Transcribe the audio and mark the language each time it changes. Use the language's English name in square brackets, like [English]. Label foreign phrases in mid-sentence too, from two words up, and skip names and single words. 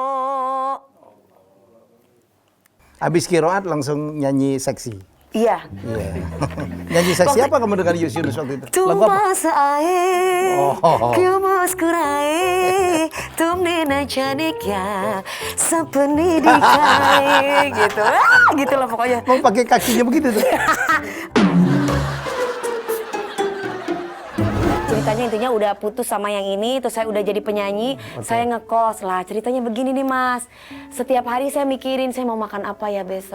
[Indonesian] Habis kiroat langsung nyanyi seksi. Iya. Iya. Nyanyi seksi apa kamu dengan Yus Yunus waktu itu? Lagu apa? Tumpah seae, Oh. [Hindi] क्यों मुस्कुराए, तुमने न जाने क्या सपने दिखाए, [Indonesian] gitu, gitu lah pokoknya. Mau pakai kakinya begitu tuh. Ceritanya intinya udah putus sama yang ini, terus saya udah jadi penyanyi, saya ngekos lah. Ceritanya begini nih Mas, setiap hari saya mikirin saya mau makan apa ya besok.